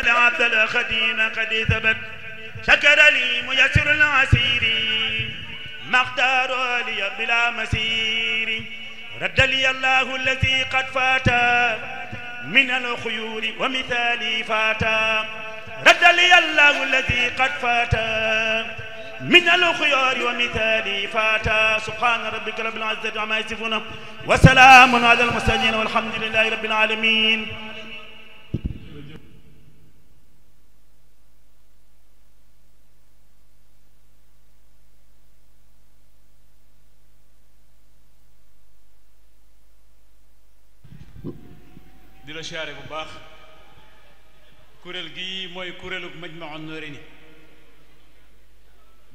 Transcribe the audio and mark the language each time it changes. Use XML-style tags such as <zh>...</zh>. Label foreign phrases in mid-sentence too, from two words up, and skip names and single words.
<ar>العبد الخديم قد ثبت شكر لي ميسر العسير ما اختار لي بلا مسير رد لي الله الذي قد فات من الخيول ومثالي فاتا رد لي الله الذي قد فات من الخيار ومثالي فاتا سبحان ربك رب العزة عما يصفون وسلام على المرسلين والحمد لله رب العالمين.</ar> <wo>di la siyaare bu baax kuréel gi mooy kuréelu Majmahun Norayni bi</wo>